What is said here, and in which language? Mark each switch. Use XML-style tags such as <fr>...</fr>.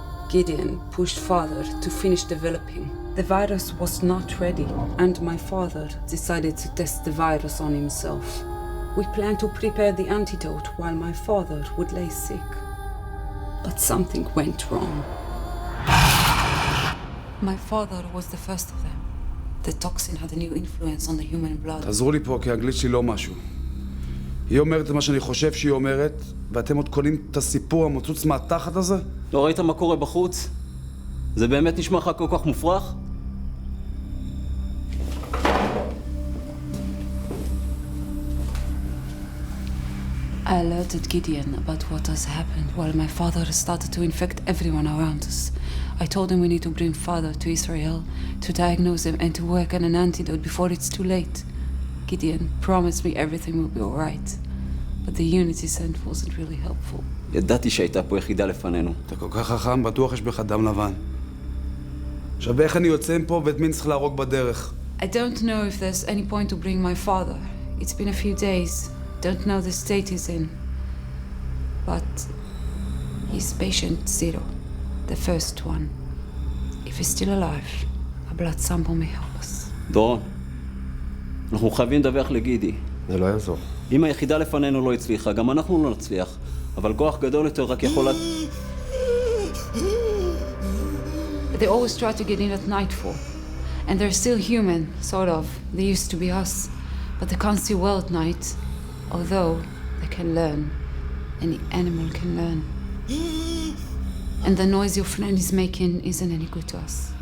<en>Gideon pushed father to finish developing. The virus was not ready, and my father decided to test the virus on himself. We planned to prepare the antidote while my father would lay sick. But something went wrong. My father was the first of them. The toxin had a new influence on the human blood.</en> <he>תעזרו לי פה, כי האנגלית שלי לא משהו. היא אומרת את מה שאני חושב שהיא אומרת, ואתם עוד קונים את הסיפור המוצוץ מהתחת הזה? לא ראית מה קורה בחוץ? זה באמת נשמע לך כל כך מופרך?</he> <en>I alerted Gideon about what has happened while my father started to infect everyone around us. I told him we need to bring father to Israel to diagnose him and to work on an antidote before it's too late. Gideon promised me everything will be all right. but the unit he sent wasn't really helpful.</en> <he>ידעתי שהייתה פה יחידה לפנינו. אתה כל כך חכם, בטוח יש בך דם לבן. עכשיו, איך אני יוצא מפה ואת מי צריך להרוג בדרך?</he> <en>I don't know if there's any point to bring my father. It's been a few days. Don't know the state he's in. But he's patient 0, the first one. If he's still alive, a blood sample may help us.</en> <he>דורון, אנחנו חייבים לדווח לגידי. זה לא יעזור. אם היחידה לפנינו לא הצליחה, גם אנחנו לא נצליח. אבל כוח גדול יותר רק יכול...</he> <en>They always try to get in at nightfall. And they're still human, sort of. They used to be us. But they can't see well at night. Although they can learn. Any animal can learn. And the noise your friend is making isn't any good to us.</en>